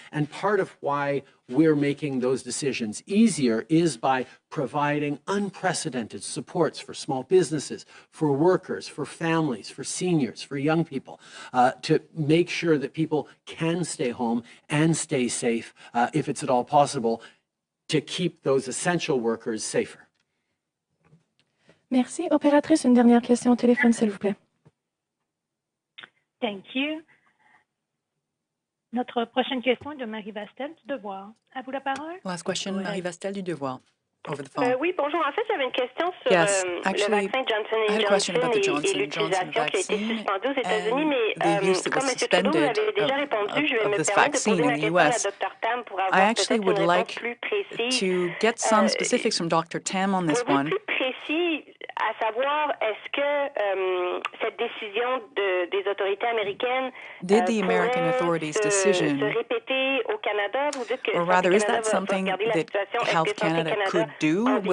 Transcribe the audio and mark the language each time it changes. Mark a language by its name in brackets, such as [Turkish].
[English] And part of why we're making those decisions easier is by providing unprecedented supports for small businesses, for workers, for families, for seniors, for young people, to make sure that people can stay home and stay safe, if it's at all possible, to keep those essential workers safer. [French] Merci. Opératrice, une dernière question au téléphone, s'il vous plaît. [English] Thank you. [French] Notre prochaine question est de Marie Vastel du Devoir. À vous la parole. [English] Last question, Marie Vastel du Devoir. Over the phone. [French] Oui, bonjour. En fait, j'avais une question sur le vaccin Johnson & Johnson et l'utilisation qui a été suspendue aux États-Unis, mais comme M. Trudeau l'avait déjà répondu, je vais me permettre de poser ma question à Dr. Tam pour avoir peut-être une réponse plus précise. [English] To get some specifics from Dr. Tam on this one. [French] Plus précis, à savoir, est-ce que cette décision des autorités américaines [English] did the American authorities decision, [French] se répéter au Canada? Vous dites que [English] or rather, is that something that Health Canada could do?